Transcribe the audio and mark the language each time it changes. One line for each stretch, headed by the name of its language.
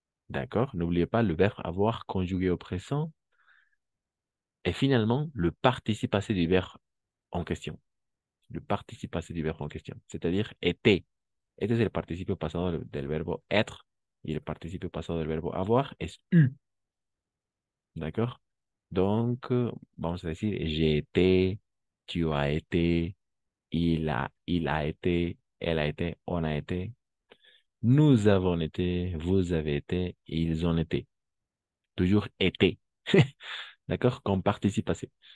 French: D'accord? N'oubliez pas le verbe avoir conjugué au présent. Et finalement, le participe passé du verbe en question. Le participe passé du verbe en question. C'est-à-dire était.
Spanish: Este es el participio pasado del verbo être y el participio pasado del verbo avoir es eu.
French: D'accord? Donc,
Spanish: vamos a decir,
French: j'ai été, tu as été, il a été, elle a été, on a été, nous avons été, vous avez été, ils ont été. Toujours été. D'accord? Comme participe passé.